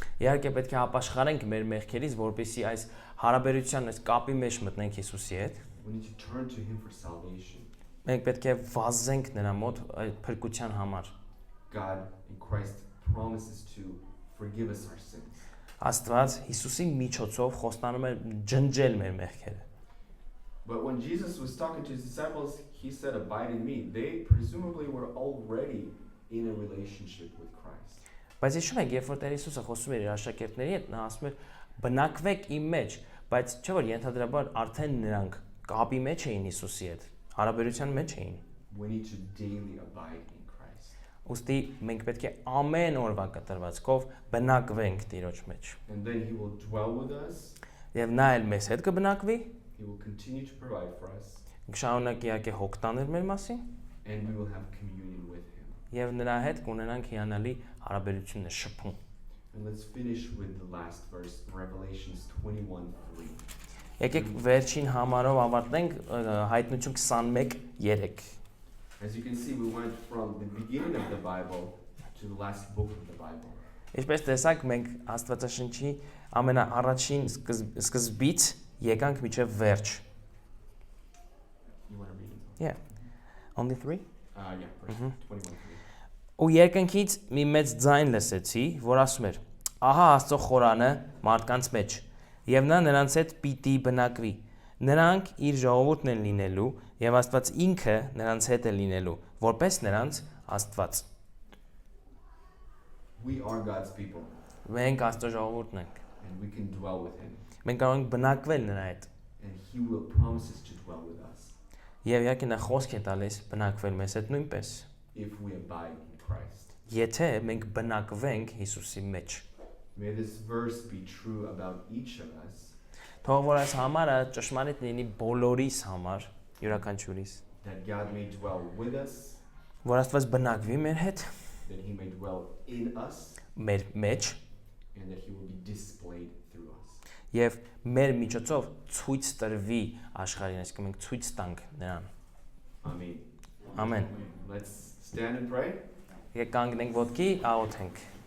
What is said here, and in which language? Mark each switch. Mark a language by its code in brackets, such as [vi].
[hy] Իհարկե պետք է ապաշխարենք մեր մեղքերից, որպեսզի այս հարաբերության, այս կապի մեջ մտնենք Հիսուսի հետ։ [en] We need to turn to him for salvation. [hy] Մենք պետք է վազենք նրա մոտ այդ փրկության համար։ [en] God in Christ promises to forgive us our sins. [hy] Աստված Հիսուսի միջոցով խոստանում է ջնջել մեր մեղքերը։ [en] But when Jesus was talking to his disciples, he said, "Abide in me." They presumably were already in a relationship with Christ. [hy] Բայց հիշում եք, երբ որ Տեր Հիսուսը խոսում էր իր աշակերտների հետ, նա ասում էր. «Բնակվեք իմ մեջ», բայց չէ՞ որ ենթադրաբար արդեն նրանք կապի մեջ էին Հիսուսի հետ, հարաբերության մեջ էին։ [en] We need to daily abide in Christ. [hy] Ուստի մենք պետք է ամեն օրվա կտրվածքով բնակվենք Տիրոջ մեջ։ [en] And then he will dwell with us. [hy] Եվ նա էլ մեզ հետ կբնակվի, [en] He will continue to provide for us. [hy] կշարունակի իհարկե հոգ տանել մեր մասին, [en] And we will have communion with him. [hy] եւ նրա հետ կունենանք հիանալի հարաբերություններ շփում։ [en] And let's finish with the last verse, Revelations 21:3. [hy] Եկեք վերջին համարով ավարտենք Հայտնություն 21:3։ [en] As you can see, we went from the beginning of the Bible to the last book of the Bible. [hy] Ինչպես տեսակ, մենք Աստվածաշնչի ամենաառաջին սկզբից եկանք մինչև վերջ։ [en] You want to read it? Yeah. Only 3? Yeah, verse 21:3. [hy] Ու երկնքից մի մեծ ձայն լսեցի, որ ասում էր. Ահա Աստծո խորանը մարդկանց մեջ, եւ նա նրանց հետ պիտի բնակվի։ Նրանք իր ժողովուրդն են լինելու, եւ Աստված ինքը նրանց հետ է լինելու, որպես նրանց Աստված։ [en] We are God's people, [hy] Մենք Աստծո ժողովուրդն ենք։ [en] and we can dwell with him. [hy] Մենք կարող ենք բնակվել նրա հետ։ [en] And he will promise us to dwell with us [hy] Եվ իհարկե նա խոսք է տալիս բնակվել մեզ հետ նույնպես։ [en] if we abide in Christ. [hy] Եթե մենք բնակվենք Հիսուսի մեջ։ [en] May this verse be true about each of us, [hy] Թող որ այս համարը ճշմարիտ լինի բոլորիս համար, յուրաքանչյուրիս։ [en] that God may dwell with us, [hy] Որ Աստված բնակվի մեր հետ, [en] that he may dwell in us, [hy] մեր մեջ [en] and that he will be displayed through us. [hy] եւ մեր միջոցով ցույց տրվի աշխարհին, այսինքն մենք ցույց տանք նրան։ [en] Amen. [hy] Ամեն։ [en] Let's stand and pray. [hy] Եկեք կանգնենք ոտքի, աղոթենք։